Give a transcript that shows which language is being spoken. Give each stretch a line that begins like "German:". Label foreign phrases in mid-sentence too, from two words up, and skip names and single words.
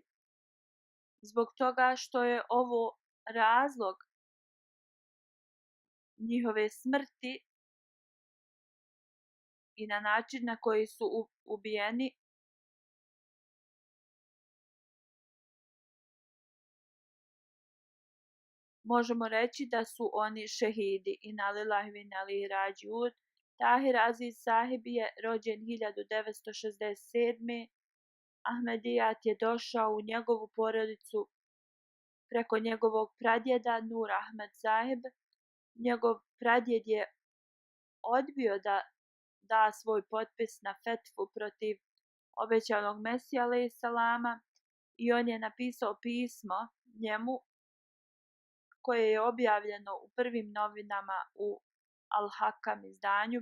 Bosnian: Zbog toga što je ovo razlog njihove smrti i na način na koji su ubijeni, možemo reći da su oni šehidi.
Arabic: إنا لله وإنا إليه راجعون.
Bosnian: Tahir Aziz Sahib je rođen 1967. Ahmedijat je došao u njegovu porodicu preko njegovog pradjeda Nur Ahmed Sahib. Njegov pradjed je odbio da da svoj potpis na fetvu protiv obećanog Mesija
Arabic: عليه السلام
Bosnian: i on je napisao pismo njemu koje je objavljeno u prvim novinama u Al-Hakam izdanju.